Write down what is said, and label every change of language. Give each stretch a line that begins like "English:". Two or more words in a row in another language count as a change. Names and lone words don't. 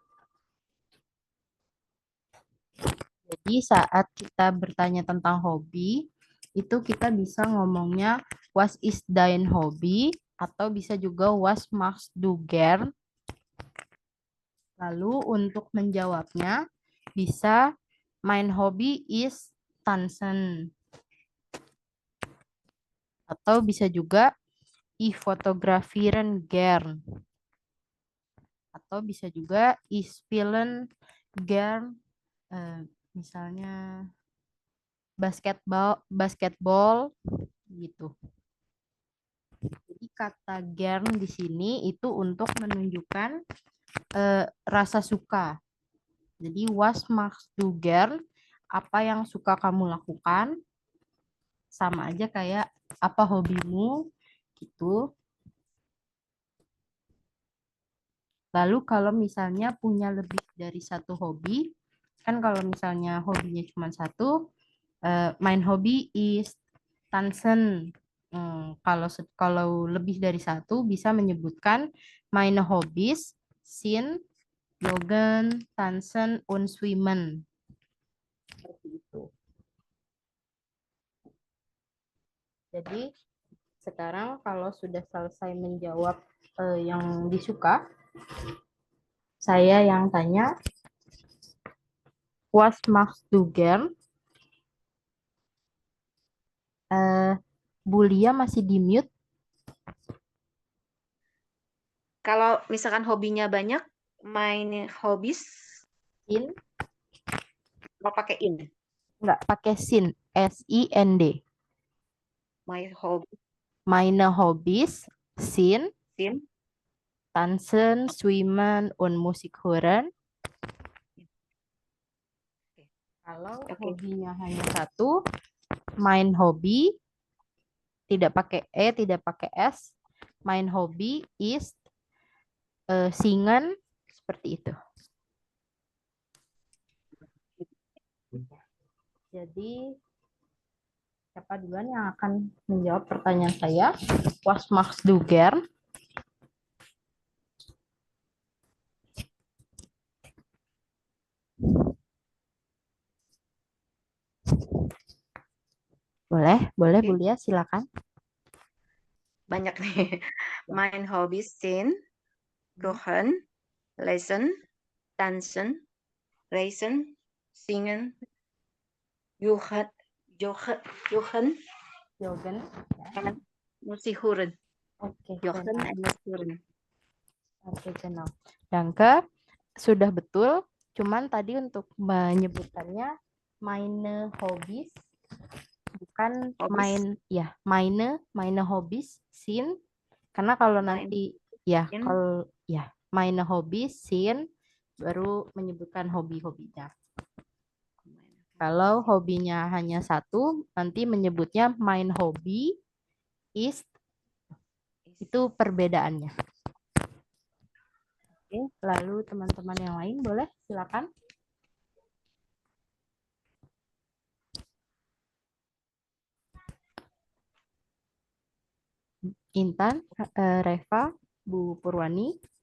Indonesian: Jadi saat kita bertanya tentang hobi, itu kita bisa ngomongnya
German: was is dein hobby, atau bisa juga was machst du gern. Lalu untuk menjawabnya bisa mein hobby is tanzen. Atau bisa juga ich fotografieren gern. Atau bisa juga ich spielen gern,
Indonesian: misalnya basketball gitu. Jadi kata gern di sini itu untuk menunjukkan rasa suka. Jadi
German: was machst du gern,
Indonesian: apa yang suka kamu lakukan. sama aja kayak apa hobimu gitu. Lalu kalau misalnya punya lebih dari satu hobi, kan kalau misalnya hobinya cuma satu,
German: mein Hobby ist tanzen.
Indonesian: Kalau lebih dari satu bisa menyebutkan
German: meine Hobbys sind joggen, tanzen, und schwimmen.
Indonesian: Seperti itu. Jadi sekarang kalau sudah selesai menjawab yang disuka, saya yang tanya,
German: was machst du gern?
Indonesian: Bulia masih di mute. Kalau misalkan hobinya banyak,
German: main hobbies In,
Indonesian: kalau pakai in. nggak pakai sin, SIND.
English: My hobby
German: Meine Hobbys sind in. tanzen, schwimmen, und Musik hören.
Indonesian: Kalau Oke. hobinya hanya satu,
German: mein Hobby,
Indonesian: tidak pakai E, tidak pakai S.
German: Mein Hobby ist singen,
Indonesian: seperti itu. Jadi, siapa duluan yang akan menjawab pertanyaan saya?
German: Was machst du gern?
Indonesian: Boleh Oke. Bulia, silakan. Banyak nih.
German: Mein hobbies sind kochen, lesen, tanzen, reisen, singen, joggen, Joggen. and Musik hören.
Indonesian: Oke,
German: Joggen
Indonesian: benar.
German: and Musik hören. Oke, genau. Danke.
Indonesian: Sudah betul. Cuman tadi untuk menyebutkannya
German: meine Hobbys,
Indonesian: bukan
German: Hobbys. meine Hobbys sind,
Indonesian: karena kalau nanti
German: sind. meine Hobbys sind
Indonesian: baru menyebutkan hobi-hobinya. Kalau hobinya hanya satu, nanti menyebutnya
German: mein Hobby ist,
Indonesian: itu perbedaannya. Oke, lalu teman-teman yang lain boleh silakan. Intan, Reva, Bu Purwani.